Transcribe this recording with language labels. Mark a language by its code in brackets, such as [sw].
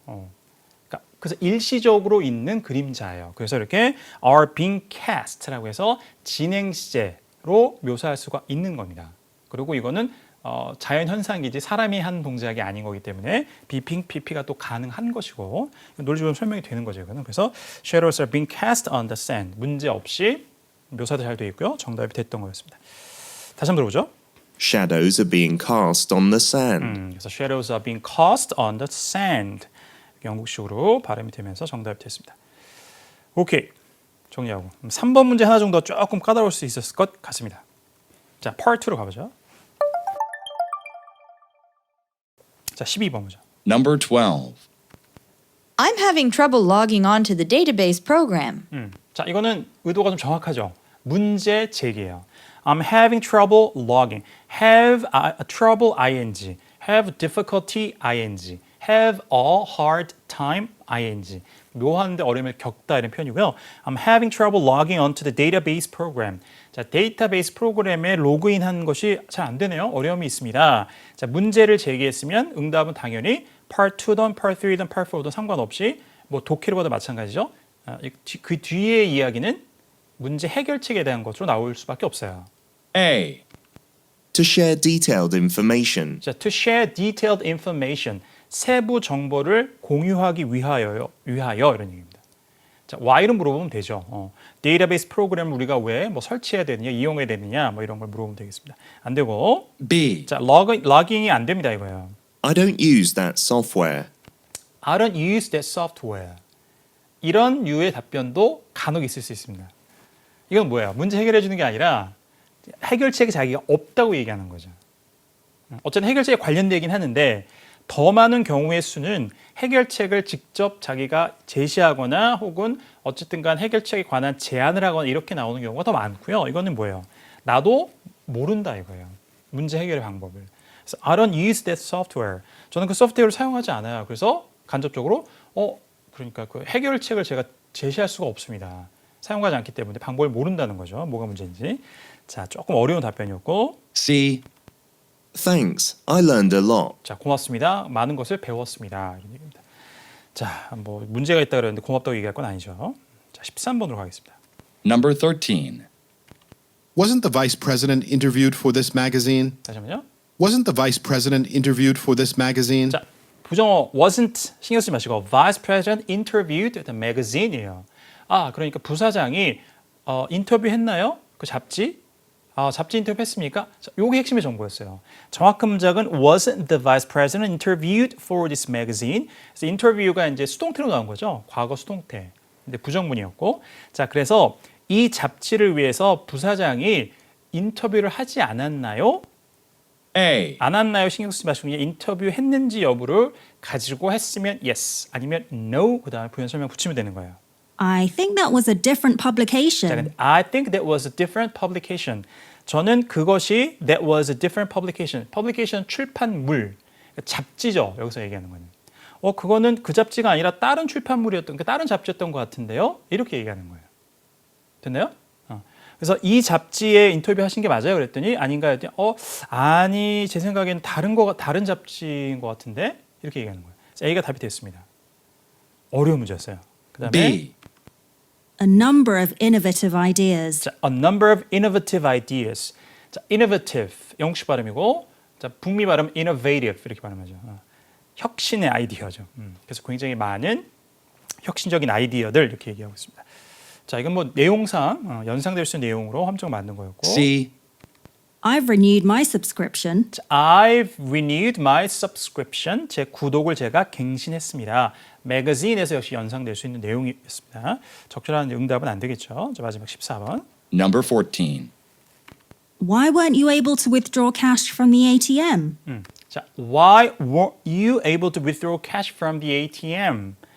[ko] 그러니까 그래서 일시적으로 있는 그림자예요. 그래서 이렇게 [en] are being cast [ko] 라고 해서 진행 시제로 묘사할 수가 있는 겁니다. 그리고 이거는 자연 현상이지 사람이 한 동작이 아닌 거기 때문에 비핑, PP가 또 가능한 것이고 논리적으로 설명이 되는 거죠. 이거는. 그래서 [en] shadows are being cast on the sand. [ko] 문제 없이 묘사도 잘 되어 있고요. 정답이 됐던 거였습니다. 다시 한번 들어보죠. [en] Shadows are being cast on the sand. [ko] 그래서 [en] shadows are being cast on the sand. [ko] 영국식으로 발음이 되면서 정답이 됐습니다. 오케이. 정리하고 3번 문제 하나 정도 조금 까다로울 수 있었을 것 같습니다. 자, part 2로 가보죠. 자, 12번 문제. [en] Number 12. I'm having trouble logging on to the database program. [ko] 자, 이거는 의도가 좀 정확하죠. 문제 제기예요. [en] I'm having trouble logging. Have trouble ing. Have difficulty ing. Have a hard time ing. [ko] 묘하는데 어려움을 겪다 이런 표현이고요. [en] I'm having trouble logging onto the database program. [ko] 자, 데이터베이스 프로그램에 로그인한 것이 잘 안 되네요. 어려움이 있습니다. 자, 문제를 제기했으면 응답은 당연히 Part 2든 Part 3든 Part 4든 상관없이 뭐 독해로 봐도 마찬가지죠. 그 뒤의 이야기는 문제 해결책에 대한 것으로 나올 수밖에 없어요. [en] A. To share detailed information. 자, to share detailed information. [ko] 세부 정보를 공유하기 위하여 이런 얘기입니다. 자, why를 물어보면 되죠. 데이터베이스 프로그램을 우리가 왜 뭐 설치해야 되느냐, 이용해야 되느냐, 뭐 이런 걸 물어보면 되겠습니다. 안 되고, [en] B. [ko] 자, logging이 안 됩니다 이거예요. [en] I don't use that software. I don't use that software. [ko] 이런 류의 답변도 간혹 있을 수 있습니다. 이건 뭐예요? 문제 해결해 주는 게 아니라 해결책이 자기가 없다고 얘기하는 거죠. 어쨌든 해결책에 관련되긴 하는데 더 많은 경우의 수는 해결책을 직접 자기가 제시하거나 혹은 어쨌든 간 해결책에 관한 제안을 하거나 이렇게 나오는 경우가 더 많고요. 이거는 뭐예요? 나도 모른다 이거예요. 문제 해결의 방법을. 그래서 [en] I don't use that software. [ko] 저는 그 소프트웨어를 사용하지 않아요. 그래서 간접적으로 그러니까 그 해결책을 제가 제시할 수가 없습니다. 사용하지 않기 때문에 방법을 모른다는 거죠. 뭐가 문제인지. 자, 조금 어려운 답변이었고. [en] C. Thanks. I learned a lot. [ko] 자, 고맙습니다. 많은 것을 배웠습니다. 이런 얘기입니다. 자, 뭐 문제가 있다 그랬는데 고맙다고 얘기할 건 아니죠. 자, 13번으로 가겠습니다. [en] Number 13. Wasn't the vice president interviewed for this magazine? [ko] 다시 한번요. [en] Wasn't the vice president interviewed for this magazine? 자, 부정어 wasn't [ko] 신경 쓰지 마시고 [en] vice president interviewed the magazine이에요. [ko] 아, 그러니까 부사장이 인터뷰했나요? 그 잡지? 잡지 인터뷰 했습니까? 요게 핵심의 정보였어요. 정확한 문장은 [en] wasn't the vice president interviewed for this magazine? [ko] 그래서 인터뷰가 이제 수동태로 나온 거죠. 과거 수동태. 근데 부정문이었고. 자, 그래서 이 잡지를 위해서 부사장이 인터뷰를 하지 않았나요? [en] A. [ko] 안 했나요? 신경 쓰지 마시고 그냥 인터뷰 했는지 여부를 가지고 했으면 yes, 아니면 no 그다음에 부연 설명 붙이면 되는 거예요. [en] I think that was a different [ko] 자, [en] publication. 근데 I think that was a different publication. [ko] 저는 그것이 [en] that was a different publication. [ko] publication 출판물, 그러니까 잡지죠. 여기서 얘기하는 거는. 그거는 그 잡지가 아니라 다른 출판물이었던, 그러니까 다른 잡지였던 것 같은데요. 이렇게 얘기하는 거예요. 됐나요? 그래서 이 잡지에 인터뷰 하신 게 맞아요? 그랬더니 아닌가요? 했더니 아니 제 생각에는 다른 잡지인 것 같은데 이렇게 얘기하는 거예요. 그래서 A가 답이 됐습니다. 어려운 문제였어요. 그다음에 [en] B. A number of innovative ideas. 자, a number of innovative ideas. [ko] 자, innovative 영국식 발음이고, 자, 북미 발음 innovative 이렇게 발음하죠. 혁신의 아이디어죠. 그래서 굉장히 많은 혁신적인 아이디어들 이렇게 얘기하고 있습니다. 자, 이건 뭐 내용상 연상될 수 있는 내용으로 함정 만든 거였고. [en] C. I've renewed my subscription. 자, I've renewed my subscription. [ko] 제 구독을 제가 갱신했습니다. 매거진에서 역시 연상될 수 있는 내용이었습니다. 적절한 응답은 안 되겠죠. 자, 마지막 14번. [en] Number 14. Why weren't you able to withdraw cash from the ATM? 자, why weren't you able to withdraw cash from the ATM?